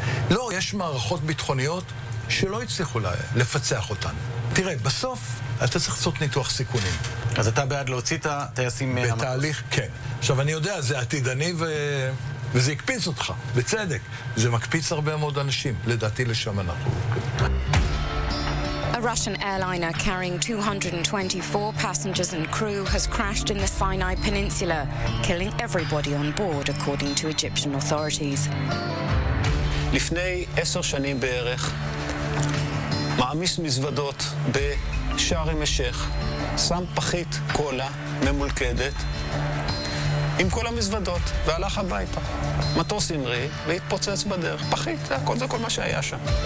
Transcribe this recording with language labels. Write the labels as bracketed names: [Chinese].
[Hebrew] לא, יש מערכות ביטחוניות שלא הצליחו לפצח אותן. תראה, בסוף אתה צריך לעשות ניתוח סיכונים. אז אתה בעד להוציא את הטייסים מהמטוס? בתהליך, כן. עכשיו, אני יודע, זה עתידני וזה יקפיץ אותך, בצדק. זה מקפיץ הרבה מאוד אנשים, לדעתי לשם אנחנו. [English] A Russian airliner carrying 224 passengers and crew has crashed in the Sinai Peninsula, killing everybody on board, according to Egyptian authorities. [Hebrew] לפני 10 שנים בערך, מעמיס מזוודות בשער המשך, שם פחית קולה ממולכדת עם כל המזוודות, והלך הביתה. מטוס אמרי והתפוצץ בדרך, פחית, זה כל מה שהיה שם.